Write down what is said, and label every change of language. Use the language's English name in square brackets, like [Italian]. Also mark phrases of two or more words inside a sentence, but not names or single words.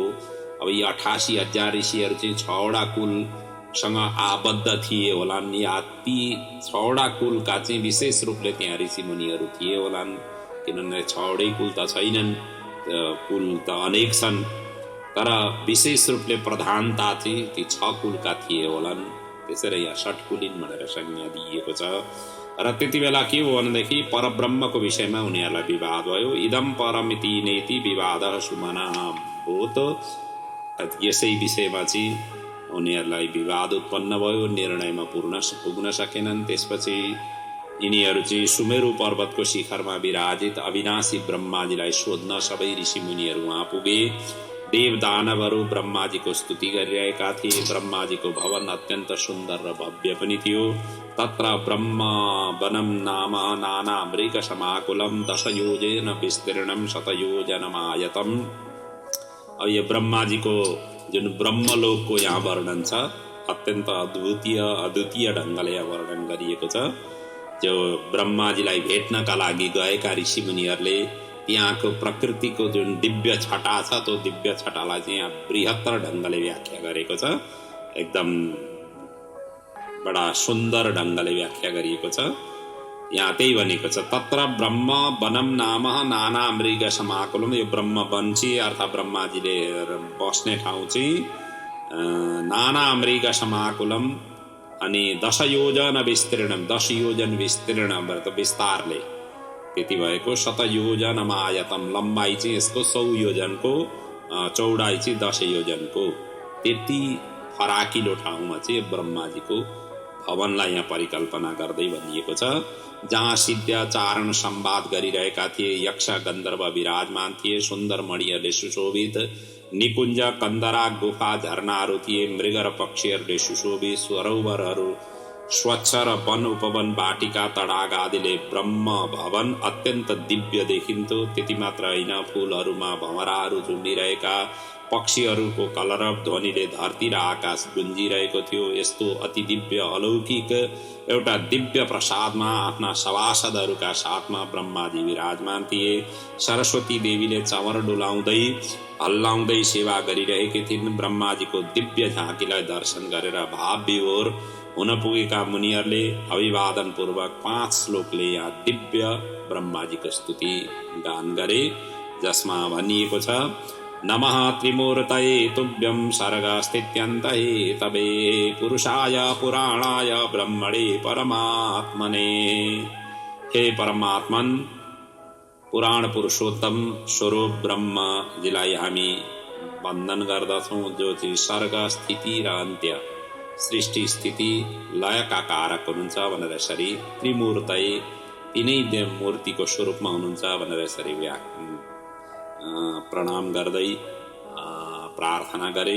[Nepali] अब यी 88,000 ऋषिहरू चाहिँ 6वटा कुलसँग आबद्ध थिए होलान्, या ती 6वटा कुलका चाहिँ विशेष रूपले त्यहाँ ऋषि मुनिहरू थिए होलान्, किनभने 6वटै कुल त छैनन्, कुल त अनेक छन्, तर विशेष रूपले प्रधानता चाहिँ ती 6 कुलका थिए होलान्। त्यसैले यहाँ षट्कुलीन भनेर संज्ञा दिइएको छ। र त्यति बेला के हो भनेदेखि परब्रह्मको विषयमा उनीहरूलाई विवाद भयो। [Sanskrit] इदम परमिति नेति विवादः सुमनः भूत। [Nepali] यसै विषयमा चाहिँ उनीहरूलाई विवाद उत्पन्न भयो, निर्णयमा पुग्न सकेनन्। त्यसपछि यिनीहरू चाहिँ सुमेरु पर्वतको शिखरमा विराजित अविनाशी ब्रह्माजीलाई सोध्न सबै ऋषि मुनिहरू वहाँ पुगे। देव दानवहरू ब्रह्माजीको स्तुति गरिरहेका थिए। ब्रह्माजीको भवन अत्यन्त सुन्दर र भव्य पनि थियो। [Sanskrit] तत्र ब्रह्म वनम नाम नाना मृग समाकुलम 10 योजन विस्तीर्णम 100 योजनमायतम। [Nepali] अब यो ब्रह्माजीको जुन ब्रह्मलोकको यहाँ वर्णन छ, अत्यन्त अद्वितीय ढङ्गले यहाँ वर्णन गरिएको छ। जो ब्रह्माजीलाई भेट्नका लागि गएका ऋषि मुनिहरूले त्यहाँको प्रकृतिको जुन दिव्य छटा छ, त्यो दिव्य छटालाई चाहिँ यहाँ बृहत्तर ढङ्गले व्याख्या गरेको छ। एकदम बडा सुन्दर ढङ्गले व्याख्या गरिएको छ। यहाँ त्यही भनेको छ, [Sanskrit] तत्र ब्रह्म वनम नाम नाना मृग समाकुलम। [Nepali] यो ब्रह्म वन चाहिँ अर्थात् ब्रह्माजीले बस्ने ठाउँ चाहिँ [Sanskrit] नाना मृग समाकुलम, [Nepali] अनि 10 [Sanskrit] योजन विस्तीर्णम, [Nepali] 10 योजन विस्तीर्ण विस्तारले त्यति भएको। 100 योजनमायतम, लम्बाइ चाहिँ यसको 100 योजनको, चौडाइ चाहिँ 10 योजनको। त्यति फराकिलो ठाउँमा चाहिँ ब्रह्माजीको भवनलाई यहाँ परिकल्पना गर्दै भनिएको छ। जहाँ सिद्धाचारण संवाद गरिरहेका थिए, यक्ष गन्धर्व विराजमान थिए, सुन्दर मणिहरूले सुशोभित निकुञ्ज कन्दरा गुफा झरनाहरू थिए। मृग र पक्षीहरूले सुशोभित सरोवरहरू, स्वच्छ र वन उपवन वाटिका तडाग आदिले ब्रह्म भवन अत्यन्त दिव्य देखिन्थ्यो। त्यति मात्र होइन, फूलहरूमा भमराहरू झुन्डिरहेका, पक्षीहरूको कलरव ध्वनिले धरती र आकाश गुन्जिरहेको थियो। यस्तो अति दिव्य अलौकिक एउटा दिव्य प्रसादमा आफ्ना सभासदहरूका साथमा ब्रह्माजी विराजमान थिए। सरस्वती देवीले चमर डुलाउँदै हल्लाउँदै सेवा गरिरहेकी थिइन्। ब्रह्माजीको दिव्य झाँकीलाई दर्शन गरेर भाव विभोर हुन पुगेका मुनिहरूले अभिवादन पूर्वक 5 श्लोकले यहाँ दिव्य ब्रह्माजीको स्तुति गान गरे, जसमा भनिएको छ, [Sanskrit] नमः त्रिमूर्तये तुभ्यं सर्गस्थित्यन्तये तवे पुरुषाय पुराणाय ब्रह्मणे परमात्मने। [Nepali] हे परमात्मन, पुराण पुरुषोत्तम स्वरूप ब्रह्मजीलाई हामी वन्दन गर्दछौँ, जो चाहिँ सर्ग स्थिति र अन्त्य, सृष्टि स्थिति लयका कारक हुनुहुन्छ भनेर यसरी त्रिमूर्तये, तिनै मूर्तिको स्वरूपमा हुनुहुन्छ भनेर यसरी प्रणाम गर्दै प्रार्थना गरे।